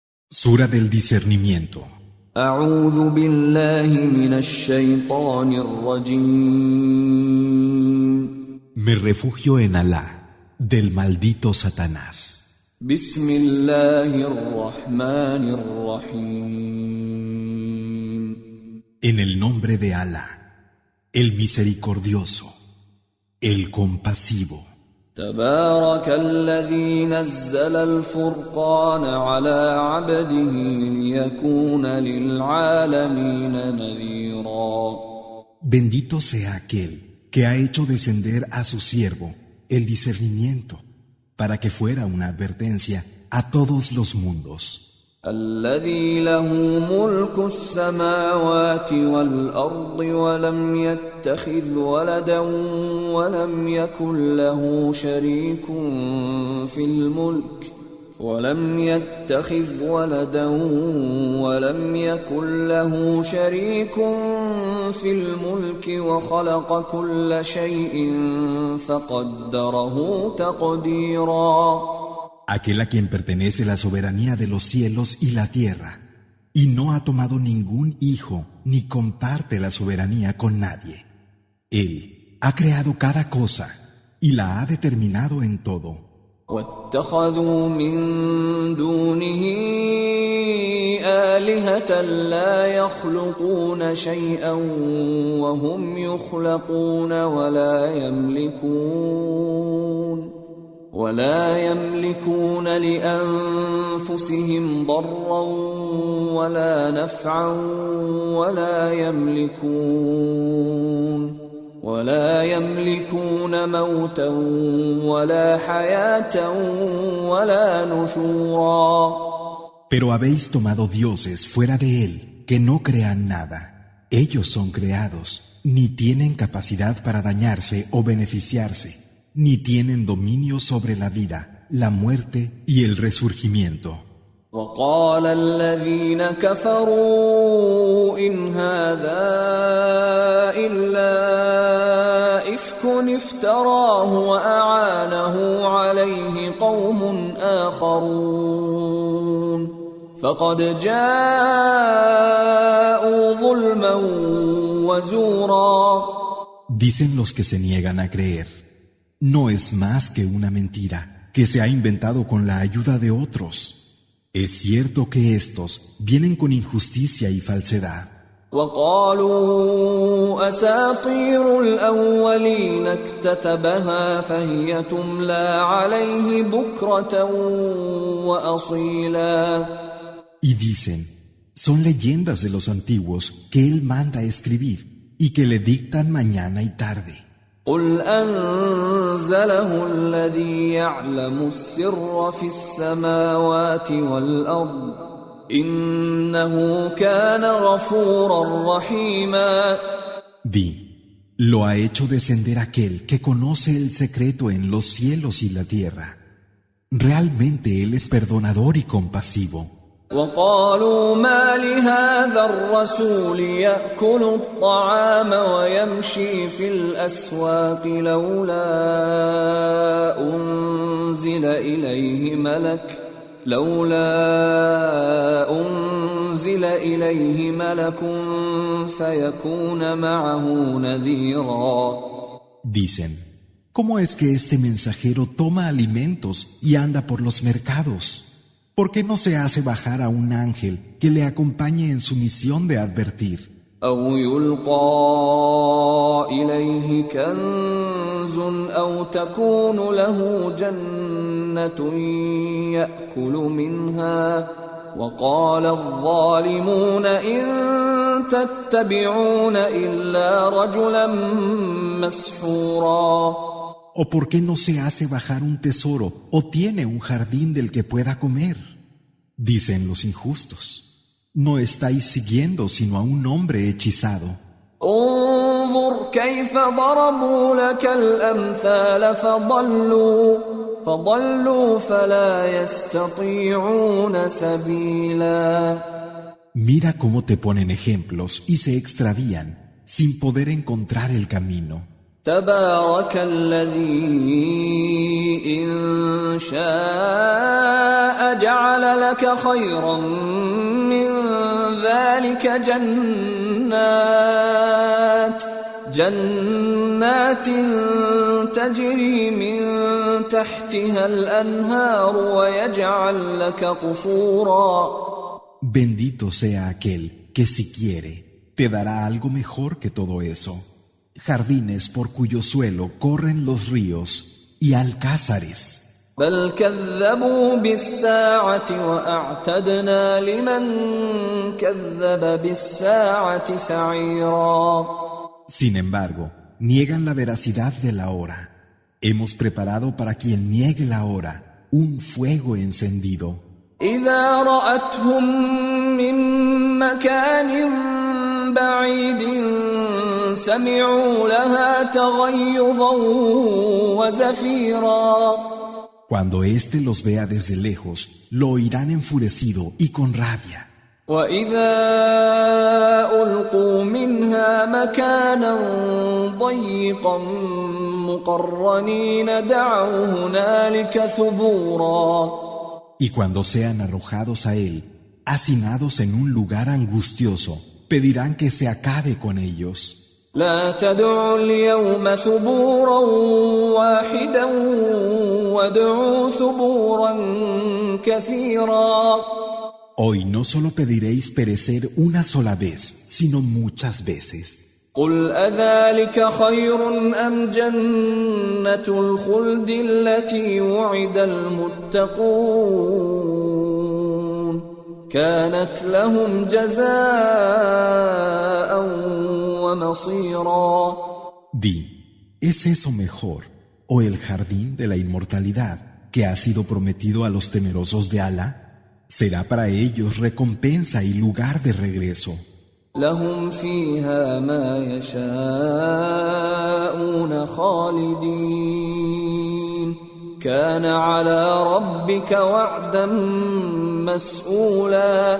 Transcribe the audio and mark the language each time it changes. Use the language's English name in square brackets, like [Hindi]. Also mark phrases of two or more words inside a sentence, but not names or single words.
[Spanish] Sura del discernimiento. [Arabic] أعوذ بالله من الشيطان الرجيم. [Spanish] Me refugio en Alá, del maldito Satanás. [Arabic] بسم الله الرحمن الرحيم. [Spanish] En el nombre de Alá, el misericordioso, el compasivo. [Arabic] تبارك الذي نزل الفرقان على عبده ليكون للعالمين نذيرا. [Spanish] Bendito sea aquel que ha hecho descender a su siervo el discernimiento, para que fuera una advertencia a todos los mundos. [Arabic] الذي له ملك السماوات والأرض ولم يتخذ ولدا ولم يكن له شريك في الملك وخلق كل شيء فقدره تقديرا. [Spanish] Aquel a quien pertenece la soberanía de los cielos y la tierra, y no ha tomado ningún hijo ni comparte la soberanía con nadie. Él ha creado cada cosa y la ha determinado en todo. [Arabic] واتخذوا من دونه آلهة لا يخلقون شيئا وهم يخلقون ولا يملكون لأنفسهم ضرا ولا نفعا ولا يملكون موتا ولا حياة ولا نشورا. [Spanish] Pero habéis tomado dioses fuera de él que no crean nada. Ellos son creados, ni tienen capacidad para dañarse o beneficiarse, ni tienen dominio sobre la vida, la muerte y el resurgimiento. [Arabic] وقال الذين كفروا إن هذا إلا إفك افتراه وأعانه عليه قوم آخرون فقد جاءوا ظلما وزورا. [Spanish] Dicen los que se niegan a creer, no es más que una mentira que se ha inventado con la ayuda de otros. Es cierto que estos vienen con injusticia y falsedad. [Arabic] وقالوا أساطير الأولين اكتتبها فهي تملى عليه بكرة وأصيلا. [Spanish] Y dicen, son leyendas de los antiguos que él manda a escribir y que le dictan mañana y tarde. [Arabic] قل أنزله الذي يعلم السر في السماوات والأرض إنه كان غفورا رحيما. [Spanish] Di, lo ha hecho descender aquel que conoce el secreto en los cielos y la tierra. Realmente él es perdonador y compasivo. [Arabic] وقالوا ما لهذا الرسول يأكل الطعام ويمشي في الأسواق لولا أنزل إليه ملك فيكون معه نذيرا. [Spanish] Dicen, ¿cómo es que este mensajero toma alimentos y anda por los mercados? ¿Por qué no se hace bajar a un ángel que le acompañe en su misión de advertir? [Arabic] أو يلقى إليه كنز أو تكون له جنة يأكل منها وقال الظالمون إن تتبعون إلا رجلا مسحورا. [Spanish] ¿O por qué no se hace bajar un tesoro o tiene un jardín del que pueda comer? Dicen los injustos, no estáis siguiendo sino a un hombre hechizado. [Arabic] انظر كيف ضربوا لك الأمثال فضلوا فلا يستطيعون سبيلا. [Spanish] Mira cómo te ponen ejemplos y se extravían sin poder encontrar el camino. [Arabic] تبارك الذي إن شاء جعل لك خيرا من ذلك جنات تجري من تحتها الأنهار ويجعل لك قصورا. [Spanish] Bendito sea aquel que si quiere te dará algo mejor que todo eso. Jardines por cuyo suelo corren los ríos y alcázares. [Arabic] بل كذبوا بالساعة وأعتدنا لمن كذب بالساعة سعيرا. [Spanish] Sin embargo, niegan la veracidad de la hora. Hemos preparado para quien niegue la hora un fuego encendido. [Arabic] إذا رأتهم من مكان بعيد سمعوا لها تغيظا وزفيرا. [Spanish] Cuando éste los vea desde lejos, lo oirán enfurecido y con rabia. [Arabic] وإذا ألقوا منها مكانا ضيقا مقرنين دعوا هنالك ثبورا. [Spanish] Y cuando sean arrojados a él, hacinados en un lugar angustioso, pedirán que se acabe con ellos. [Arabic] لا تدعوا اليوم ثبورا واحدا وادعوا ثبورا كثيرا. [Spanish] Hoy no solo pediréis perecer una sola vez, sino muchas veces. [Arabic] قل أذلك خير أم جنة الخلد التي وعد المتقون كانت لهم جزاء ومصيرا. [Spanish] Di, ¿es eso mejor o el jardín de la inmortalidad que ha sido prometido a los temerosos de Alá? Será para ellos recompensa y lugar de regreso. [Arabic] لهم فيها ما يشاءون خالدين كان على ربك وعدا مسئولا.